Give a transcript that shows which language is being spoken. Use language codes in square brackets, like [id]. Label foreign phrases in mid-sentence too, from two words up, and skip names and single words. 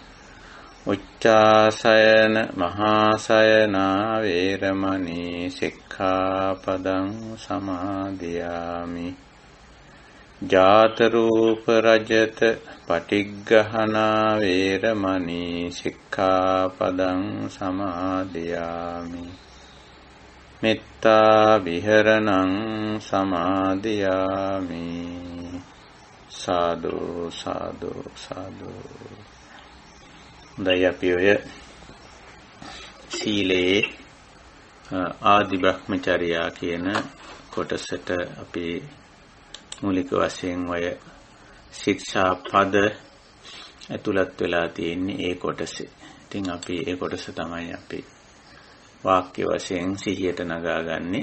[pi] उच्चासयन महासयना वेरमणि सिक्खापदं समादियामि जात रूप रजत पटिग्गहना वेरमणि सिक्खापदं समादियामि मेत्ता विहरणं समादियामि साधु साधु साधु [si] दयापियोय සීලේ ආදි බ්‍රහ්මචර්යා කියන කොටසට අපි මූලික වශයෙන් ඔය ශික්ෂා පද ඇතුළත් වෙලා තියෙන්නේ ඒ කොටසේ. ඉතින් අපි ඒ කොටස තමයි අපි වාක්‍ය වශයෙන් සිහියට නගාගන්නේ.